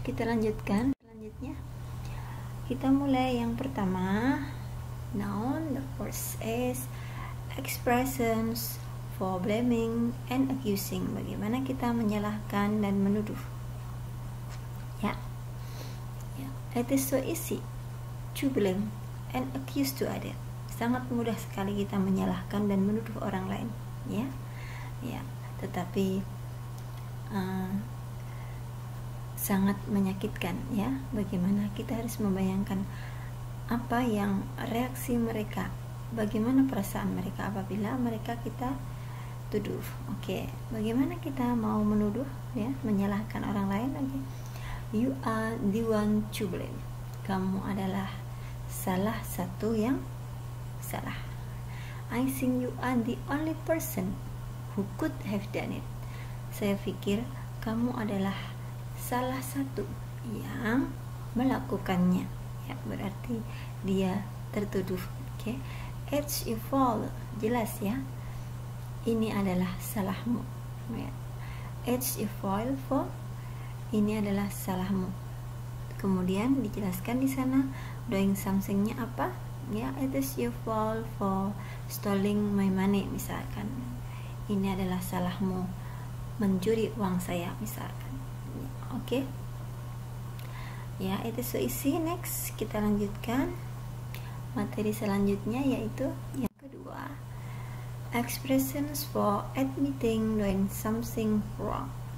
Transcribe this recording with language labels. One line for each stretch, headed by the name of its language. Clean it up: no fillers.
Indonesian: Kita lanjutkan selanjutnya. Kita mulai yang pertama.
English: Now, the first is expressions for blaming and accusing.
Indonesian: Bagaimana kita menyalahkan dan menuduh.
English: Ya, it is so easy to blame and accuse to other.
Indonesian: Sangat mudah sekali kita menyalahkan dan menuduh orang lain. Ya, tetapi sangat menyakitkan, ya. Bagaimana kita harus membayangkan apa yang reaksi mereka, bagaimana perasaan mereka apabila mereka kita tuduh. Oke, bagaimana kita mau menuduh, ya, menyalahkan orang lain.
English: Oke, you are the one to blame.
Indonesian: Kamu adalah salah satu yang salah.
English: I think you are the only person who could have done it.
Indonesian: Saya pikir kamu adalah salah satu yang melakukannya. Ya, berarti dia tertuduh. Oke, it's your fault. Jelas ya. Ini adalah salahmu. Ya. It's your fault for. Ini adalah salahmu. Kemudian dijelaskan di sana doing something- nya apa?
English: Ya, it is your fault for stealing my money misalkan.
Indonesian: Ini adalah salahmu mencuri uang saya misalkan. Oke. Ya, itu so easy. Next, kita lanjutkan materi selanjutnya, yaitu yang kedua, expressions for admitting doing something wrong.